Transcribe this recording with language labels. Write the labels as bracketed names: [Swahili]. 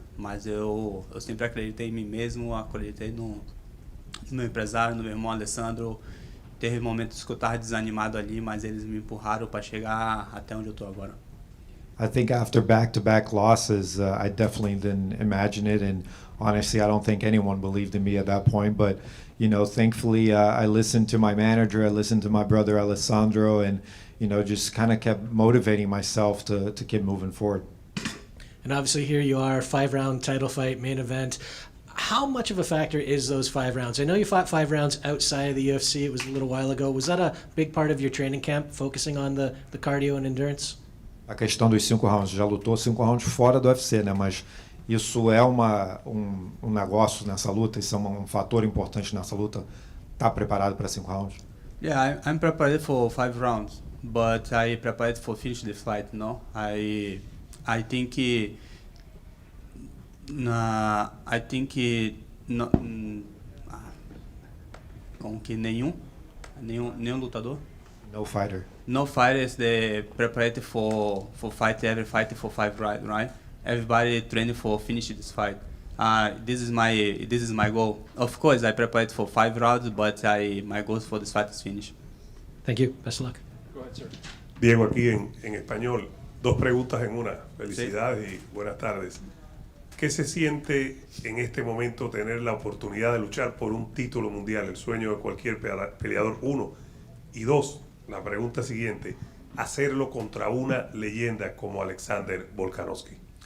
[Portuguese] Mas eu sempre acreditei em mim mesmo, acreditei no meu empresário, no meu irmão Alessandro. Teve momentos que eu estava desanimado ali, mas eles me empurraram para chegar até onde eu estou agora. [English] I think after back-to-back losses, I definitely didn't imagine it, and honestly, I don't think anyone believed in me at that point. But thankfully, I listened to my manager, I listened to my brother Alessandro, and just kind of kept motivating myself to keep moving forward. And obviously, here you are, 5-round title fight, main event. How much of a factor is those 5 rounds? I know you fought 5 rounds outside of the UFC. It was a little while ago. Was that a big part of your training camp, focusing on the cardio and endurance? [Portuguese] A questão dos 5 rounds, já lutou 5 rounds fora do UFC, né? Mas isso é um negócio nessa luta, isso é um fator importante nessa luta. Tá preparado para 5 rounds? [English] Yeah, I'm prepared for 5 rounds, but I prepared for finish the fight. No, I think I think no, [Portuguese] como que nenhum lutador. [English] No fighter. No fighter is the prepared for fight every fight for 5 rounds, right? Everybody training for finish this fight. This is my goal. Of course, I prepared for 5 rounds, but my goal for this fight is finish. Thank you. Best of luck. Go ahead, sir. [Spanish] Diego, aquí en español, 2 preguntas en una. Felicidades y buenas tardes. ¿Qué se siente en este momento tener la oportunidad de luchar por un título mundial, el sueño de cualquier peleador? 1. Y 2, la pregunta siguiente, hacerlo contra una leyenda como Alexander Volkanovski.